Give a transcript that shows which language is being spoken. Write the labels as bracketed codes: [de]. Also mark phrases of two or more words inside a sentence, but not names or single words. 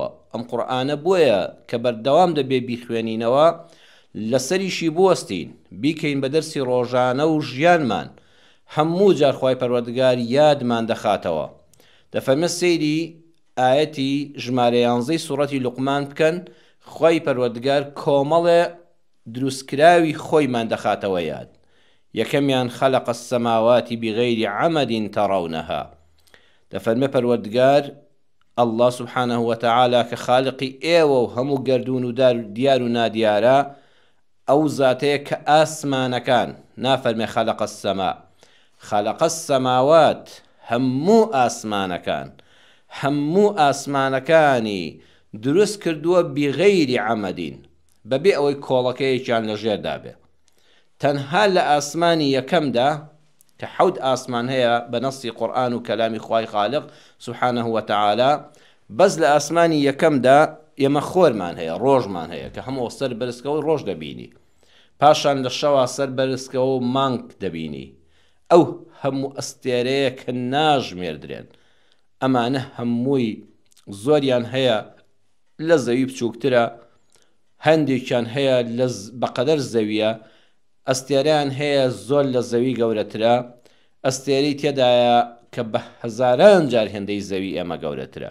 [ckb] ئەم قورئانە بۆیە کە بەردەوام دەبێ بیخوێنینەوە لەسەریشی بوەستین بیکەین بە دەرسی ڕۆژانە و ژیانمان. هەموو جار خوای پەروەردگار یادمان دەخاتەوە. دەفەرمێ سەیری ئاەتی ژمارە 11 سوورەتی لوقمان بکەن. خوای پەروەردگار کۆمەڵێ دروستکراوی خۆیمان دەخاتەوە یاد. [ar] یەکەمیان خلق السماوات بغير عمد ترونها. [ckb] دەفەرمێ پەروەردگار [ar] الله سبحانه وتعالى [ckb] کە خالقی ئێوە و هەموو گەردون و دیار و نادیارە ئەو زاتەیە کە ئاسمانەکان نافەرمێ [ar] خلق السما، خلق السماوات [ckb] هەموو ئاسمانەکان هەموو ئاسمانەکانی دروست کردووە بغەیری عەمەدین بەبێ ئەوەی کۆڵەکەیەکیان لەژێردا بێ. تەنها لە ئاسمانی یەکەمدا کە حەوت ئاسمان هەیە بە نەسی قورئان و کەلامی خوای خالق [ar] سبحانه وتعالى، [ckb] بەس لە ئاسمانی یەکەمدا ئێمە خۆرمان هەیە، ڕۆژمان هەیە کە هەموو سەر بەرزکەوە ڕۆژ دەبینی، پاشان لە شەوا سەر بەرزکەوە مانگ دەبینی. ئەو هەموو ئەستێرەیە کە ناژمێردرێن ئەمانە هەمووی زۆریان هەیە لە زەوی بچووکترە، هەندێکیان هەیە بەقەدەر زەویە، ئەستێرەیان هەیە زۆر لە زەوی گەورەترە، ئەستێرەی تێدایە کە بە هەزاران جار هێندەی زەوی ئێمە گەورەترە.